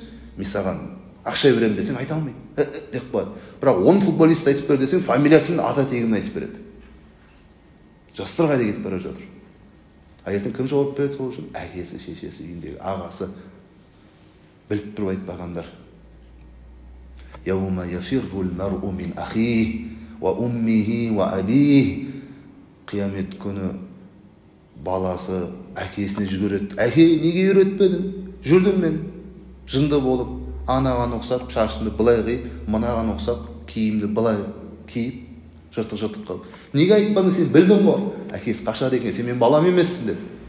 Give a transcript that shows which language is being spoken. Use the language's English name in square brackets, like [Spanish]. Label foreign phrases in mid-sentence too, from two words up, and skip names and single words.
[Kazakh] Мен саған ақша беремін десең айта алмайды. Деп қояды. Бірақ 10 футболист айтып бер десең, фамилиясы мен ата тегін айтып береді. Жастар қайда кетіп бара жатыр? Ертең кім жауап береді сол үшін? Әкесі, шешесі, үйіндегі ағасы. Біліп тұрып айтпағандар. [Arabic] يوم يفر المرء من أخيه وأمه وأبيه. [Kazakh] Қиямет күні баласы әкесіне жүгіреді. Әке, неге үйретпедің? Жүрдім мен жынды болып, анаған ұқсап, шашымды былай қиып, мынаған ұқсап, киімді былай киіп, жыртық қалып. Неге айтпадың, сен білдің ғой? Әкесі қашады екен, сен мен балам емессің деп.